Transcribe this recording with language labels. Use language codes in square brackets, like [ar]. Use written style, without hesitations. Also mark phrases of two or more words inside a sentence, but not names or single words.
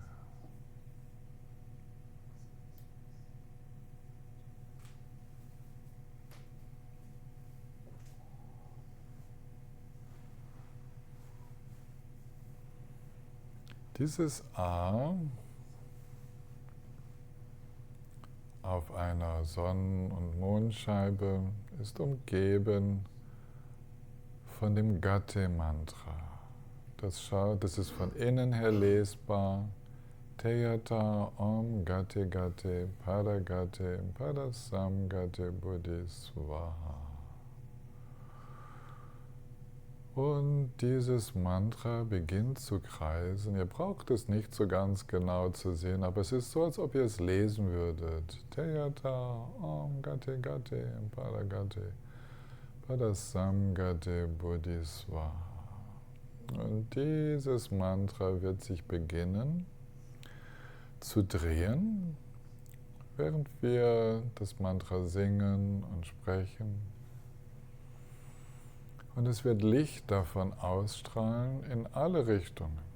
[de] Dieses A auf einer Sonnen- und Mondscheibe ist umgeben von dem Gate-Mantra. Das ist von innen her lesbar. [sa] Teyata Om Gate Gate Pada Gate Pada Sam Gate Buddhi Swaha. [de] Und dieses Mantra beginnt zu kreisen. Ihr braucht es nicht so ganz genau zu sehen, aber es ist so, als ob ihr es lesen würdet. [sa] Teyata Om Gate Gate Pada Gate Pada Sam Gate Buddhi Swaha. [de] Und dieses Mantra wird sich beginnen zu drehen, während wir das Mantra singen und sprechen. Und es wird Licht davon ausstrahlen in alle Richtungen.